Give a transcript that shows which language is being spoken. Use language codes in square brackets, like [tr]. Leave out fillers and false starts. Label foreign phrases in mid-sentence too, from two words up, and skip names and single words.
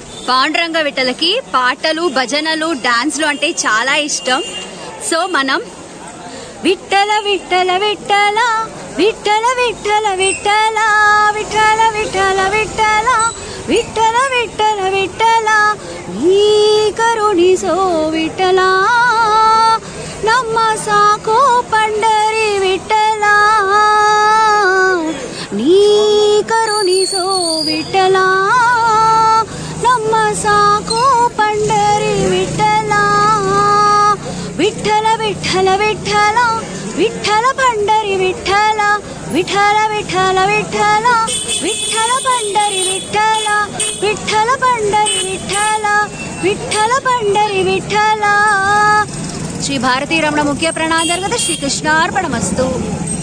[te] పాండురంగ విఠలకి పాటలు, భజనలు, డాన్స్లు అంటే చాలా ఇష్టం. సో మనం [kn] విఠల విఠల విఠల విఠల విఠల విఠల విఠల విఠల విఠల విఠల విఠల విఠల ನೀ ಕರುಣಿಸೋ ವಿಠಲ ನಮ್ಮ ಸಾಕೋ ಪಂಡರಿ ವಿಠಲ ನೀ ಕರುಣಿಸೋ ವಿಠಲ ನಮ್ಮ ಸಾಕೋ ಪಂಡರಿ ವಿಠಲ ವಿಠಲ ವಿಠಲ ವಿಠಲ ವಿಠಲ ಪಂಡರಿ ವಿಠಲ ವಿಠಲ ವಿಠಲ ವಿಠಲ ವಿಠಲ ಪಂಡರಿ ವಿಠಲ ವಿಠಲ ಪಂಡರಿ ವಿಠಲ ವಿಠಲ ಪಂಡರಿ ವಿಠಲ. [sa] శ్రీ భారతీ రమణ ముఖ్య ప్రణాంతర్గత శ్రీకృష్ణార్పణమస్తు.